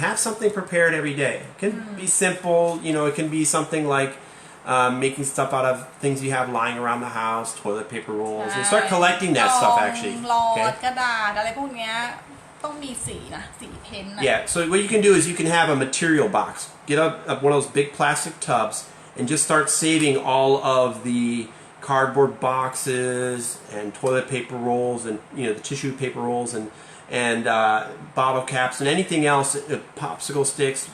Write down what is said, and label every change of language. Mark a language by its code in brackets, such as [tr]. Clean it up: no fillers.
[en] Have something prepared every day. It can be simple. It can be something like making stuff out of things you have lying around the house, toilet paper rolls. And start collecting that stuff actually. [th] หลอดกระดาษอะไรพวกเนี้ยต้องมีสีนะสีเพ้นท์นะ [en] Yeah, so what you can do is you can have a material box. Get one of those big plastic tubs and just start saving all of the cardboard boxes and toilet paper rolls and the tissue paper rolls and bottle caps and anything else, popsicle sticks.